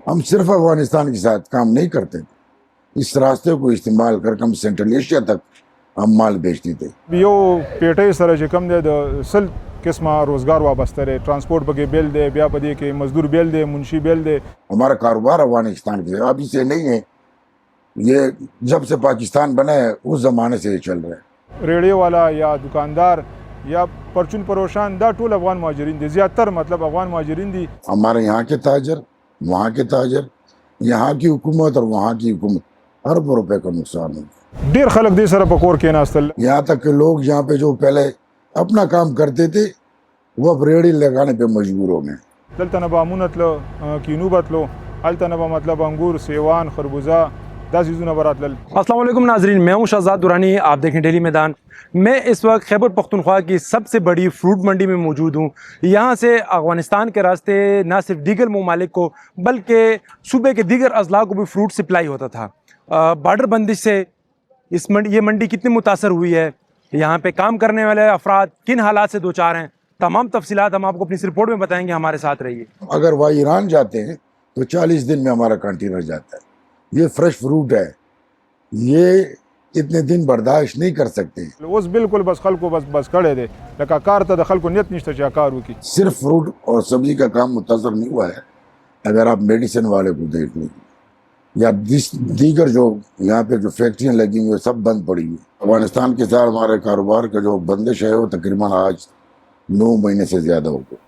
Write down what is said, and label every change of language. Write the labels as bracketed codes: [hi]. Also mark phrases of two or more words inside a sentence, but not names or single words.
[ur] ہم صرف افغانستان کے ساتھ کام نہیں کرتے تھے، اس راستے کو استعمال کر کے ہم سینٹرل ایشیا تک ہم مال بیچتے تھے. [ps] یو پیټۍ سره چې کوم دی د سل قسمه روزګار وابسته دی، ټرانسپورټ پکې بیل دی، بیا په دې کې مزدور بیل دی، منشي بیل دی. [ur] ہمارا کاروبار افغانستان کے ابھی سے نہیں ہے، یہ جب سے پاکستان بنا ہے اس زمانے سے یہ چل رہا ہے. [ps] ریډیو والا یا دکاندار یا پرچون پروشان دا ټول افغان مهاجرین دي، زیاتر مطلب افغان مهاجرین دي. [ur] ہمارے یہاں کے تاجر، وہاں کے تاجر، یہاں کی حکومت اور وہاں کی حکومت اربوں روپے کا نقصان ہے. [ps] ډیر خلک دې سره په کور کېناستل. [ur] یہاں تک کہ لوگ یہاں پہ جو پہلے اپنا کام کرتے تھے وہ اب ریڑھی لگانے پہ مجبور ہو گئے. [ps] دلته نه به امونه تلو، کینو به تلو، هلته نه به مطلب انګور، سیوان، خربوزه دا چیزونه به راتلل. [ur] السلام علیکم ناظرین، میں ہوں شہزاد دورانی، آپ دیکھیں ڈیلی میدان. میں اس وقت خیبر پختونخوا کی سب سے بڑی فروٹ منڈی میں موجود ہوں. یہاں سے افغانستان کے راستے نہ صرف دیگر ممالک کو بلکہ صوبے کے دیگر اضلاع کو بھی فروٹ سپلائی ہوتا تھا. بارڈر بندش سے یہ منڈی کتنی متاثر ہوئی ہے، یہاں پہ کام کرنے والے افراد کن حالات سے دوچار ہیں، تمام تفصیلات ہم آپ کو اپنی اس رپورٹ میں بتائیں گے. ہمارے ساتھ رہیے. اگر وہ ایران جاتے ہیں تو 40 دن میں ہمارا کنٹینر جاتا ہے. یہ فریش فروٹ ہے، یہ اتنے دن برداشت نہیں کر سکتے. [ps] اوس بالکل بس خلکو بس کړی دی، لکه کار ته د خلکو نیت نشته چې کار وکړي. [ur] صرف فروٹ اور سبزی کا کام متاثر نہیں ہوا ہے. اگر آپ میڈیسن والے کو دیکھ لیں یا دیگر جو یہاں پہ جو فیکٹریاں لگی ہوئی ہیں سب بند پڑی ہوئی. افغانستان کے ساتھ ہمارے کاروبار کا جو بندش ہے وہ تقریباً آج 9 مہینے سے زیادہ ہو گئے.